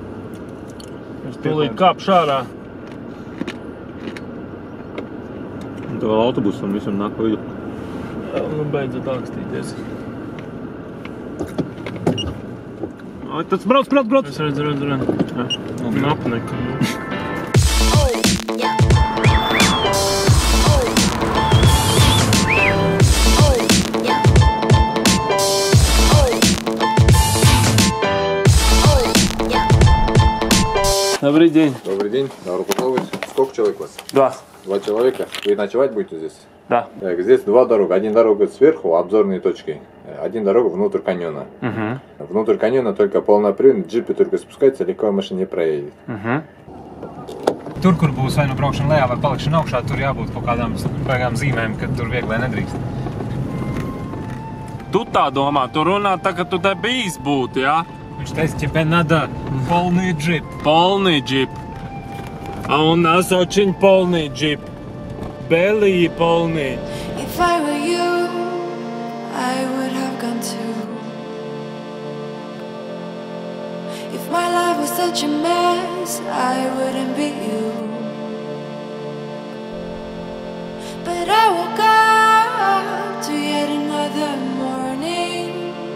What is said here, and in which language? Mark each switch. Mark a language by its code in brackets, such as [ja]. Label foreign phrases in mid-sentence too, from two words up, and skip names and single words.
[lv] Es tūlīt kāpšu ārā. Un tev vēl autobusu un visam nāk pa vidu. Nu, beidzot ākstīties. Tas brauc! Es redzu. Apneka. [ru] Добрый день. Добрый день. Добро пожаловать. Сколько человек у вас? 2. 2 человека. Вы ночевать будете здесь? Да. Здесь 2 дороги. Один дорога сверху, обзорные точки. Один дорога внутрь каньона. Внутрь каньона только полноприводный, джипы только спускаются, легковая машина не проедет. [lv] Tur, kur būs vai nu braukšana lejā vai palikšana augšā, tur jābūt kaut kādām baigām zīmēm, ka tur vieglai nedrīkst. Tu tā domā, tu runā tā, ka tu te bijis būt, jā? Viņš teica, [ru] тебе надо полный джип. Полный джип. А у нас очень полный джип. Белый полный. [en] If I were you, I would have gone too. If my life was such a mess, I wouldn't be you. But I woke up to yet another morning.